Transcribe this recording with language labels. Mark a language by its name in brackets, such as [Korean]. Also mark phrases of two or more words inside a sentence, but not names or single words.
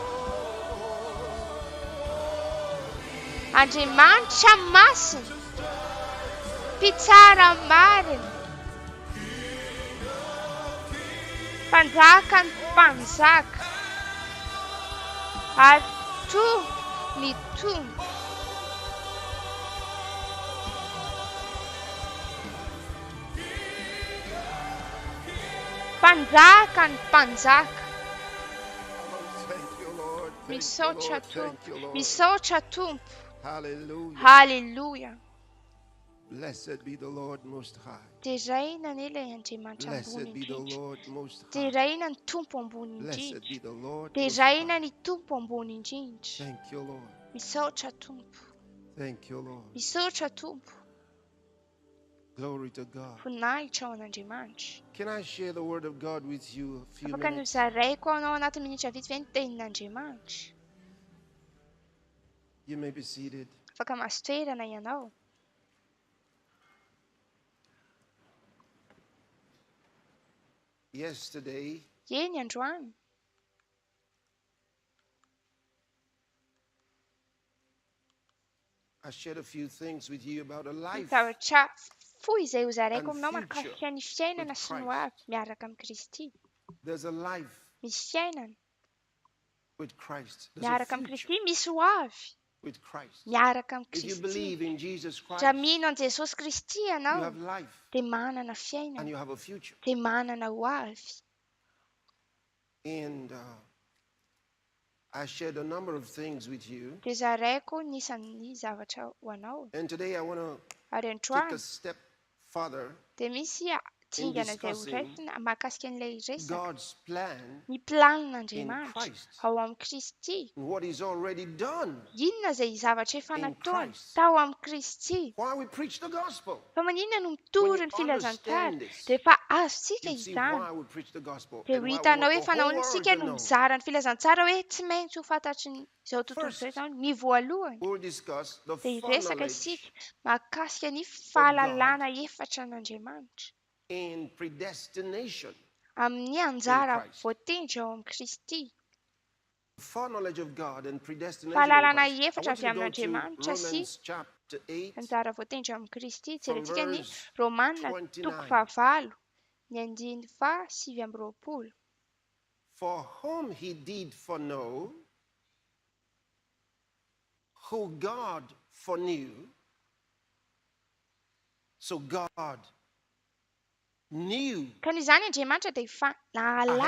[Malagasy] Andriamanitra masina, mpitsara marina, mpanjaka ny mpanjaka ary tompo ny tompo. Mpanjaka ny mpanjaka. Misaotra tompo, misaotra tompo. Hallelujah. Hallelujah. [English] Blessed be the Lord Most High. [Malagasy] Tereina nele Andriamanitra [English] Blessed [Malagasy] ambony [English] be the [Malagasy] indrindra. [English] Lord Most High. [Malagasy] Tereina ny tompo ambony [English] Blessed be [Malagasy] indrindra. [English] the Lord Most [Malagasy] Tereina [English] High. [Malagasy] ny tompo ambony indrindra. [English] Thank you, Lord. [Malagasy] Misaotra tompo. [English] Thank you, Lord. [Malagasy] Misaotra tompo. [English] Glory to God. [Malagasy] Voninahitra ao an'Andriamanitra. [English] Can I share the word of God with you a few [Malagasy] Afaka [English] minutes? [Malagasy] nozaraiko anao anaty minitra vitsivitsy ny tenin'Andriamanitra. [English] You may be seated. [Malagasy] Afaka mahazo toerana ianao. [English] Yesterday, [Malagasy] Eny androany. [English] I shared a few things with you about a life [Malagasy] Zavatra fohy izay hozaraiko [English] and [Malagasy] aminao [English] future [Malagasy] mahakasika ny fiainana [English] with [Malagasy] sy ny [English] Christ. [Malagasy] hoavy miaraka amin'ny Kristy. [English] There's a life [Malagasy] Misy fiainana [English] with Christ. There's a [Malagasy] miaraka amin'ny [English] future [Malagasy] Kristy, misy hoavy [English] with Christ. [Malagasy] miaraka amin'ny [English] If you [Malagasy] Kristy. [English] believe in Jesus Christ, [Malagasy] Raha mino an Jesosy Kristy [English] you [Malagasy] ianao [English] have life [Malagasy] dia manana [English] and [Malagasy] fiainana, [English] you have a future. [Malagasy] dia manana hoavy. [English] And I shared a number of things with you. [Malagasy] Dia zaraiko nisan'ny zavatra ho anao. [English] And today I want to [Malagasy] Ary [English] take [Malagasy] androany [English] a step further [Malagasy] dia misy dingana izay ho raisina mahakasika an'ilay resaka. [English] God's plan [Malagasy] Ny planina [English] in [Malagasy] Andriamanitra [English] Christ [Malagasy] ao amin'ny Kristy. [English] and what He's already done. [Malagasy] Inona izay zavatra efa [English] In [Malagasy] nataony [English] Christ. [Malagasy] tao amin'ny Kristy. [English] Why we preach the gospel. [Malagasy] Fa maninona no [English] When [Malagasy] mitory [English] you [Malagasy] ny filazantsara [English] understand this, [Malagasy] rehefa azontsika [English] you see [Malagasy] izany. [English] why we preach the gospel [Malagasy] Dia [English] and [Malagasy] ho [English] why we [Malagasy] hitanao [English] want [Malagasy] hoe [English] the [Malagasy] fanao [English] whole world [Malagasy] antsika [English] to [Malagasy] no [English] know. [Malagasy] mizara ny filazantsara hoe tsy maintsy ho fantatry izao tontolo [English] First, [Malagasy] izao izany. Ny voalohany [English] we'll discuss the [Malagasy] dia hiresaka [English] foreknowledge [Malagasy] isika mahakasika ny fahalalana efatra an'Andriamanitra [English] in predestination. [Malagasy] amin'ny anjara voatendry ao amin'ny Kristy. [English] Foreknowledge of God and predestination in [Malagasy] Fahalalana [English] Christ. I [Malagasy] efatra [English] want [Malagasy] avy [English] you to go [Malagasy] amin'Andriamanitra [English] to [Malagasy] sy [English] Romans chapter 8 [Malagasy] anjara voatendry amin'ny Kristy. [English] from [Malagasy] Jerentsika ny [English] verse [Malagasy] Romanina [English] 29. [Malagasy] toko fahavalo ny andiny fa sivy amby roapolo. [English] For whom He did foreknow, who God foreknew, so God knew [Malagasy] Ka izany Andriamanitra dia efa [English] ahead of